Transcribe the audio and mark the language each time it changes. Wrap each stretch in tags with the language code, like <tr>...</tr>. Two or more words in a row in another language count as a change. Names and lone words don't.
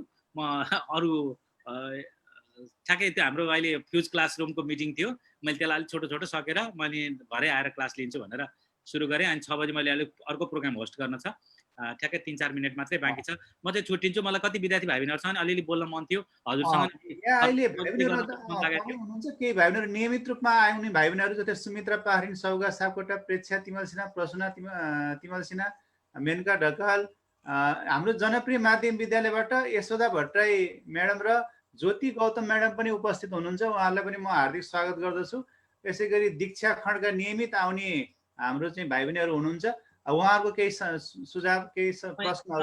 <ne>म अरू ठ्याक्कै त्यो हाम्रो अहिले फ्युज क्लासरुमको मिटिङ थियो, मैले त्यसलाई अलिक छोटो छोटो सकेर मैले घरै आएर क्लास लिन्छु भनेर सुरु गरेँ। अनि 6 बजे मैले अलिक अर्को प्रोग्राम होस्ट गर्न छ, ठ्याक्कै 3-4 मिनट मात्रै बाँकी छ, म चाहिँ छुट्टिन्छु। मलाई कति विद्यार्थी भाइ बहिनीहरूसँग अलिअलि बोल्न मन थियो हजुरसँग। अहिले भाइ बहिनीहरू हुनुहुन्छ, केही भाइ बहिनीहरू नियमित रूपमा आउने भाइ बहिनीहरू जस्तै सुमित्रा पाखरिन, सौगा सापकोटा, प्रेक्षा तिमल सिन्हा, प्रसुना तिमल सिन्हा, मेनका ढकाल, हाम्रो जनप्रिय माध्यमिक विद्यालयबाट यशोदा भट्टराई म्याडम र ज्योति गौतम म्याडम पनि उपस्थित हुनुहुन्छ, उहाँहरूलाई पनि म हार्दिक स्वागत गर्दछु। यसै गरी दीक्षा खण्डका नियमित आउने हाम्रो चाहिँ भाइ बहिनीहरू हुनुहुन्छ, उहाँहरूको केही सुझाव, केही प्रश्नहरू।</ne>